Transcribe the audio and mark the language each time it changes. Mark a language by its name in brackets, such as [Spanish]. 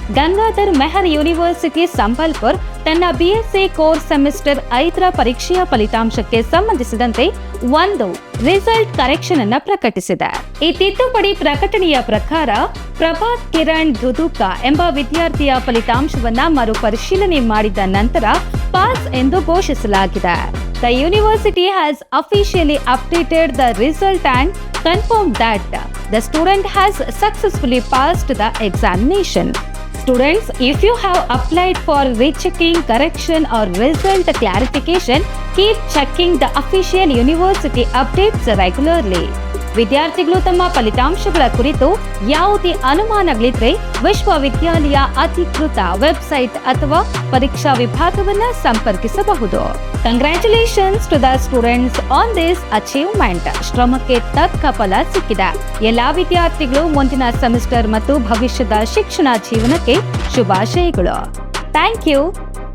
[Kannada] Gangadhar Meher university Sambalpur ತನ್ನ BSc course semester 5ರ ಪರೀಕ್ಷೆಯ ಫಲಿತಾಂಶಕ್ಕೆ ಸಂಬಂಧಿಸಿದಂತೆ ಒಂದು ರಿಸಲ್ಟ್ ಕರೆಕ್ಷನ್ ಅನ್ನು ಪ್ರಕಟಿಸಿದೆ. ಈ ತಿದ್ದುಪಡಿ ಪ್ರಕಟಣೆಯ ಪ್ರಕಾರ ಪ್ರಭಾತ್ ಕಿರಣ್ ದುದುಕ ಎಂಬ ವಿದ್ಯಾರ್ಥಿಯ ಫಲಿತಾಂಶವನ್ನ ಮರುಪರಿಶೀಲನೆ ಮಾಡಿದ ನಂತರ ಪಾಸ್ ಎಂದು ಘೋಷಿಸಲಾಗಿದೆ. [English] The university has officially updated the result and confirmed that the student has successfully passed the examination. Students, if you have applied for rechecking, correction or result clarification, keep checking the official university updates regularly. [Kannada] ವಿದ್ಯಾರ್ಥಿಗಳು ತಮ್ಮ ಫಲಿತಾಂಶಗಳ ಕುರಿತು ಯಾವುದೇ ಅನುಮಾನಗಳಿದ್ರೆ ವಿಶ್ವವಿದ್ಯಾಲಯ ಅಧಿಕೃತ website ಅಥವಾ ಪರೀಕ್ಷಾ ವಿಭಾಗವನ್ನ ಸಂಪರ್ಕಿಸಬಹುದು. [English] Congratulations to the students on this achievement. [Kannada] ಶ್ರಮಕ್ಕೆ ತಕ್ಕ ಫಲ ಸಿಕ್ಕಿದೆ. ಎಲ್ಲಾ ವಿದ್ಯಾರ್ಥಿಗಳು ಮುಂದಿನ ಸೆಮಿಸ್ಟರ್ ಮತ್ತು ಭವಿಷ್ಯದ ಶಿಕ್ಷಣ ಜೀವನಕ್ಕೆ ಶುಭಾಶಯಗಳು. [English] Thank you.